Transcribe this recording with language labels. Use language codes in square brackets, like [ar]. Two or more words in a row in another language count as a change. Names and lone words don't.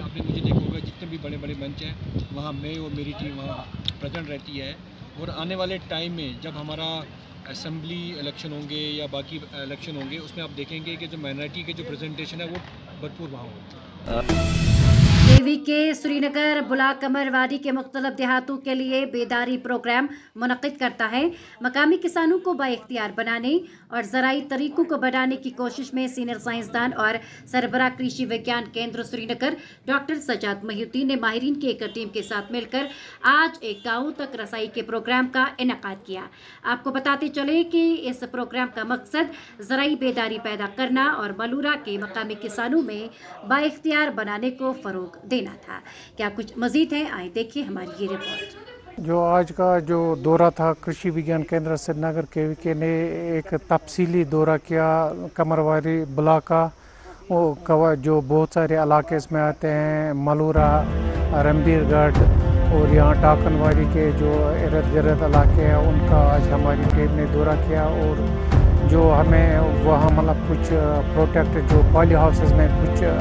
[ur] آپ نے مجھے دیکھا ہوگا جتنے بھی بڑے بڑے منچ ہیں وہاں میں اور میری ٹیم وہاں پریزنٹ رہتی ہے، اور آنے والے ٹائم میں جب ہمارا اسمبلی الیکشن ہوں گے یا باقی الیکشن ہوں گے، اس میں آپ دیکھیں گے کہ جو مائنورٹی کے جو پریزنٹیشن ہے وہ بھرپور وہاں ہوگا۔ KV کے سری نگر بلاک قمر وادی کے مختلف دیہاتوں کے لیے بیداری پروگرام منعقد کرتا ہے۔ مقامی کسانوں کو بااختیار بنانے اور زرعی طریقوں کو بڑھانے کی کوشش میں سینئر سائنسدان اور سربراہ کرشی وگیان کیندر سری نگر ڈاکٹر سجاد محی الدین نے ماہرین کی ایک ٹیم کے ساتھ مل کر آج ایک گاؤں تک رسائی کے پروگرام کا انعقاد کیا۔ آپ کو بتاتے چلے کہ اس پروگرام کا مقصد زرعی بیداری پیدا کرنا اور ملورہ کے مقامی کسانوں میں بااختیار بنانے کو فروغ دینا تھا۔ کیا کچھ مزید ہے، آئے دیکھیے ہماری یہ رپورٹ۔ جو آج کا جو دورہ تھا کرشی وگیان کیندر سری نگر KVK نے ایک تفصیلی دورہ کیا قمرواری بلاک کا، جو بہت سارے علاقے اس میں آتے ہیں، ملورہ، رمبیر گڑھ اور یہاں ٹاکنواری کے جو ارد گرد علاقے ہیں ان کا آج ہماری ٹیم نے دورہ کیا، اور جو ہمیں وہاں مطلب کچھ پروٹیکٹ جو پالی ہاؤسز میں کچھ